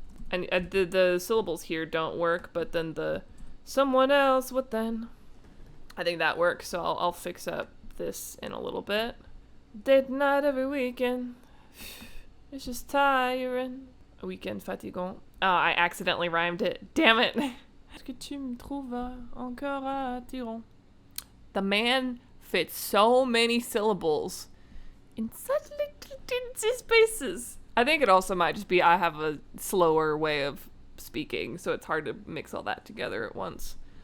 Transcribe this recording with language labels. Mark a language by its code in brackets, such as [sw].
[en] And the syllables here don't work, but then the someone else would then... I think that works, so I'll fix up this in a little bit. Date night every weekend. It's just tiring. A weekend fatigant. Oh, I accidentally rhymed it. Damn it. [fr] Est-ce que tu me trouves encore attirant? [en] The man fits so many syllables in such little teensy spaces. I think it also might just be I have a slower way of speaking, so it's hard to mix all that together at once.